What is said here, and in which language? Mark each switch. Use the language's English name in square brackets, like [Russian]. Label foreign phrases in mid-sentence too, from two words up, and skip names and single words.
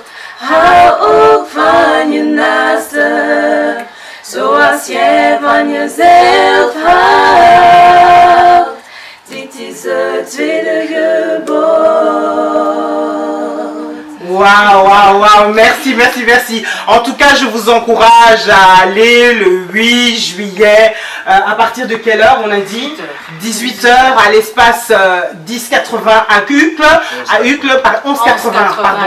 [Dutch] Hou ook van je naaste, zoals jij van jezelf houdt. Dit is het tweede gebod. [French] Waouh, waouh, waouh, merci, merci, merci. En tout cas, je vous encourage à aller le 8 juillet. À partir de quelle heure on a dit 18h à l'espace 1080 à Uccle. À Uccle, par 1180, pardon.